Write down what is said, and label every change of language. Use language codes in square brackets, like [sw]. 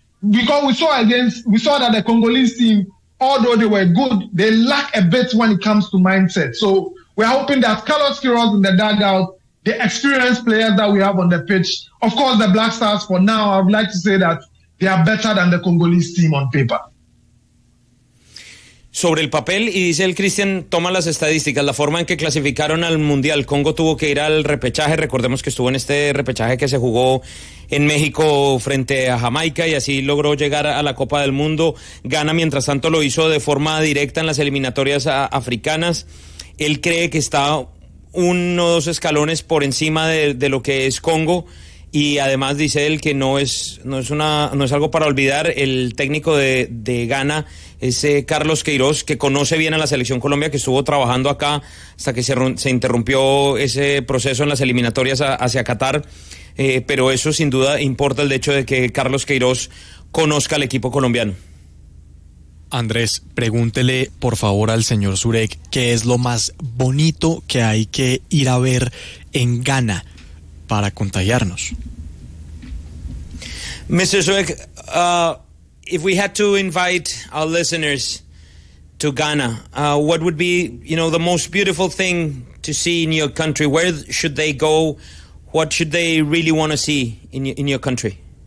[en] Because we saw that the Congolese team, although they were good, they lack a bit when it comes to mindset. So we are hoping that Carlos Queiroz in the dugout, the experienced players that we have on the pitch, of course, the Black Stars for now, I would like to say that they are better than the Congolese team on paper. [es] Sobre el papel, y dice el Cristian, toma las estadísticas, la forma en que clasificaron al Mundial. Congo tuvo que ir al repechaje, recordemos que estuvo en este repechaje que se jugó en México frente a Jamaica y así logró llegar a la Copa del Mundo. Ghana, mientras tanto, lo hizo de forma directa en las eliminatorias africanas. Él cree que está uno o dos escalones por encima de lo que es Congo, y además dice él que no es algo para olvidar. El técnico de Ghana es Carlos Queiroz, que conoce bien a la selección Colombia, que estuvo trabajando acá hasta que se interrumpió ese proceso en las eliminatorias hacia Qatar, pero eso sin duda importa, el hecho de que Carlos Queiroz conozca al equipo colombiano. Andrés, pregúntele por favor al señor Zurek qué es lo más bonito que hay que ir a ver en Ghana para contagiarnos. [en] Mr. Zurek, if we had to invite our listeners to Ghana, what would be, you know, the most beautiful thing to see in your country? Where should they go? What should they really want to see in your country?